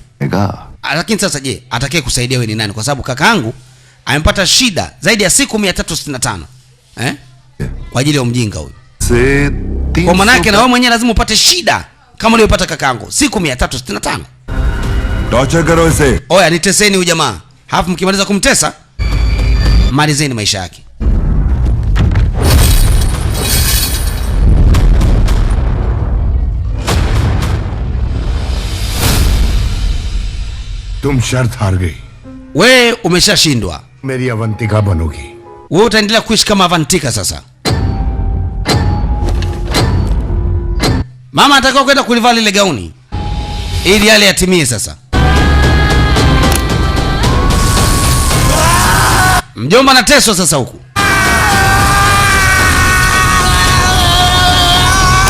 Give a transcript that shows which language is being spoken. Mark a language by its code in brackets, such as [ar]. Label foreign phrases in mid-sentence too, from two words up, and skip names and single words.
[sw] Lakini sasa je, atakaye kusaidia wewe ni nani? Kwa sababu kakaangu amepata shida zaidi ya siku 365 kwa ajili ya mjinga huyu. Kwa maana yake na wewe mwenyewe lazima upate shida kama uliyopata kakaangu siku 365. [hi] टॉर्चर करो इसे. [sw] Oya, niteseni huyu jamaa. Hafu mkimaliza kumtesa malizeni maisha yake. [hi] तुम शर्त हार गई. [sw] Wewe umeshashindwa. [hi] मेरी अवंतिका बनोगी. [sw] Wewe utaendelea kuishi kama Avantika sasa. Mama atakao kwenda kulivaa lile gauni ili yale yatimie sasa. Mjomba anateswa sasa huku.